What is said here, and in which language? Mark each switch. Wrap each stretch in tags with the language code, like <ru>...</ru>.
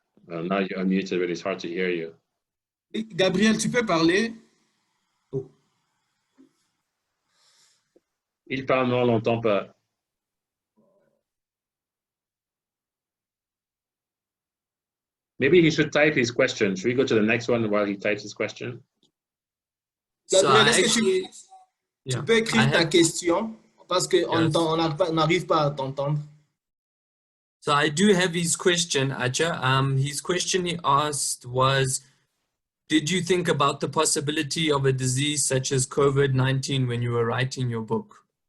<en>Now you're unmuted, but it's hard to hear you.</en> <fr>Gabriel, tu peux parler? Oh. Il parle, non, on l'entend pas.</fr> <en>Maybe he should type his question. Should we go to the next one while he types his question?</en> <fr>Gabriel, est-ce que tu peux écrire ta question parce qu'on n'arrive pas à t'entendre.</fr> <en>So I do have his question, Acha. His question he asked was, did you think about the possibility of a disease such as COVID-19 when you were writing your book?</en>